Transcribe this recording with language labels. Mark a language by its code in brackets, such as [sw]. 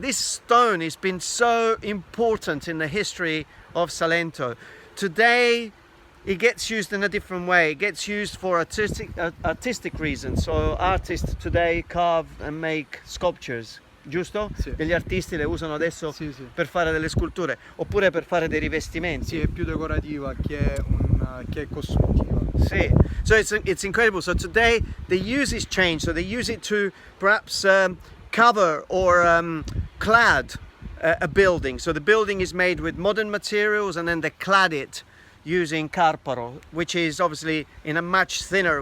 [en] This stone has been so important in the history of Salento. Today, it gets used in a different way. It gets used for artistic reasons. So artists today carve and make sculptures. [it] giusto? Sì. Che gli artisti le usano adesso Sì, sì. per fare delle sculture oppure per fare dei rivestimenti. Sì, è più decorativa che è costruttiva. [en] See, so it's incredible. So today the use is changed. So they use it to perhaps cover or clad a building. So the building is made with modern materials, and then they clad it using Carparo, which is obviously in a much thinner.